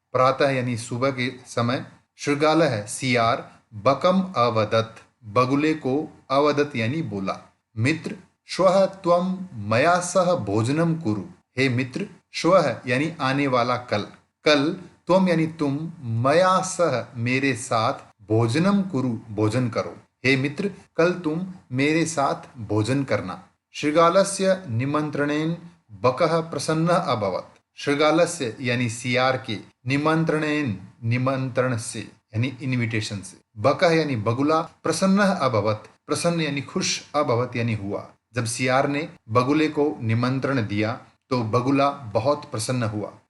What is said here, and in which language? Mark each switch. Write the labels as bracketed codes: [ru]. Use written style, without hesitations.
[sa] प्रातः [hi] यानी सुबह के समय, [sa] शृगालः [hi] सियार, [sa] बकम अवदत् [hi] बगुले को, [sa] अवदत् [hi] यानी बोला, [sa] मित्र श्वः त्वं मया सह भोजनम कुरु। [hi] हे मित्र, [sa] श्वः [hi] यानी आने वाला कल, कल [sa] त्वं [hi] यानी तुम, [sa] मया सह [hi] मेरे साथ, [sa] भोजनम कुरु [hi] भोजन करो। हे मित्र, कल तुम मेरे साथ भोजन करना। [sa] शृगालस्य निमंत्रणेन बकः प्रसन्नः अभवत्। शृगालस्य [hi] यानी सियार के, [sa] निमंत्रणेन [hi] निमंत्रण से यानी इनविटेशन से, [sa] बकः [hi] यानी बगुला, [sa] प्रसन्न अभवत, [hi] प्रसन्न यानी खुश, [sa] अभवत [hi] यानी हुआ। जब सियार ने बगुले को निमंत्रण दिया तो बगुला बहुत प्रसन्न हुआ।